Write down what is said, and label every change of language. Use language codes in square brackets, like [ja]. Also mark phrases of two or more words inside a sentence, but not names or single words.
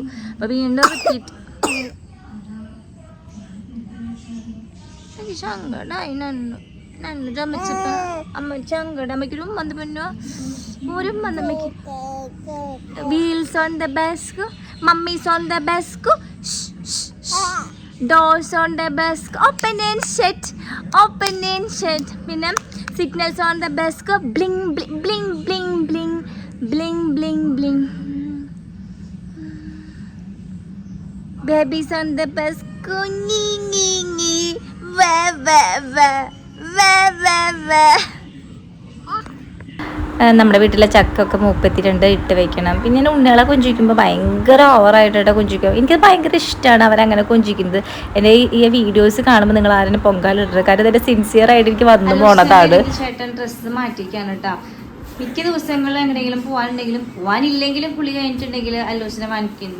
[ml] അപ്പൊ വീണ്ടും റിപ്പീറ്റ് സങ്കടായി. നന്നു ചമച്ചപ്പോ അമ്മ സങ്കടം. അമ്മയ്ക്കൊരു ഉമ്മ പറ്റുക, ഒരു ഉമ്മക്ക്. [en] wheels on the desk, mummies on the desk, doors on the desk, open and shut, open and shut. പിന്നെ signals on the desk, bling bling bling bling bling bling bling bling. Babies on the desk, ni ni ni, wa wa wa wa wa wa. [ml] നമ്മുടെ വീട്ടിലെ ചക്കൊക്കെ മൂപ്പെത്തിയിട്ടുണ്ട്, ഇട്ട് വെക്കണം. പിന്നെ ഞാൻ ഉണ്ണികളെ കൊഞ്ചിക്കുമ്പോൾ ഭയങ്കര ഓവറായിട്ടാണ് കൊഞ്ചിക്കുക. എനിക്കത് ഭയങ്കര ഇഷ്ടമാണ് അവരങ്ങനെ കൊഞ്ചിക്കുന്നത്. എൻ്റെ ഈ വീഡിയോസ് കാണുമ്പോൾ നിങ്ങൾ ആരും പൊങ്കാലിടരുത്, കാരണം ഇതിൻ്റെ സിൻസിയറായിട്ട് എനിക്ക് വന്നു പോണതാണ്. ചേട്ടൻ ഡ്രസ്സ് മാറ്റിക്കാണ് കേട്ടോ. മിക്ക ദിവസങ്ങളിൽ എങ്ങനെയെങ്കിലും പോകാനില്ലെങ്കിലും കുളി കഴിഞ്ഞിട്ടുണ്ടെങ്കിൽ അല്ലൂസിനെ വാങ്ങിക്കും.